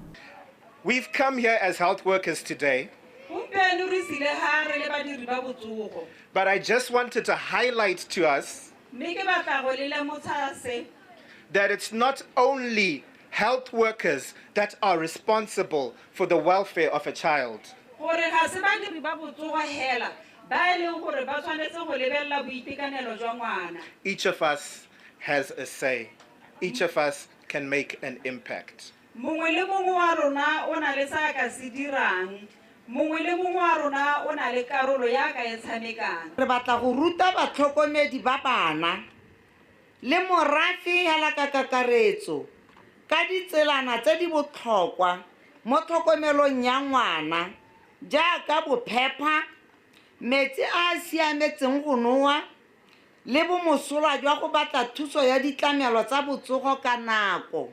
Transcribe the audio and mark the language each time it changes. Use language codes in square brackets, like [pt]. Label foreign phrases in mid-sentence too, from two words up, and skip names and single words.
[en] We've come here as health workers today, but I just wanted to highlight to us that it's not only health workers that are responsible for the welfare of a child. Each of us has a say. Each of us can make an impact. [tn] Re batla go ruta batlhokomedi ba bana le morafe ya ka kakaretso ka ditselana tse di botlhokwa mo tlhokomelong ya ngwana jaaka bophepha, metsi a siametseng go noa le bomosola jwa go batla thuso ya ditlamelo tsa botsogo ka nako.